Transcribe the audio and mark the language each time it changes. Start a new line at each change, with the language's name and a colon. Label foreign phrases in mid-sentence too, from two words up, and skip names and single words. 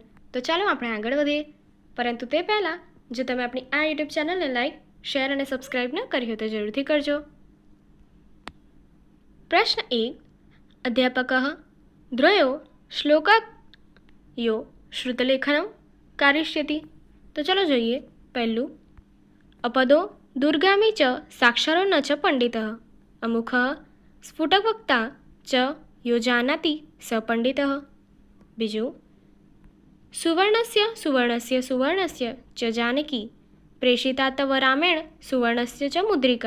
Gujarati: તો ચાલો આપણે આગળ વધીએ, પરંતુ તે પહેલાં જો તમે આપણી આ યુટ્યુબ ચેનલને લાઈક, શેર અને સબસ્ક્રાઇબ ન કરી હોય તો જરૂરથી કરજો।
Sanskrit: प्रश्न 1, अध्यापकः द्वयो श्लोकयो श्रुतलेखनम कारिष्यति।
Gujarati: તો ચાલો જોઈએ। પહેલું,
Sanskrit: अपदो दुर्गामी च साक्षरो न च पंडितः अमुखः स्फुटवक्ता च यो जानाति स पंडितः। बीजू, सुवर्णस्य सुवर्णस्य सुवर्णस्य च जानकी प्रेषिता तव रामेण सुवर्णस्य च मुद्रिका।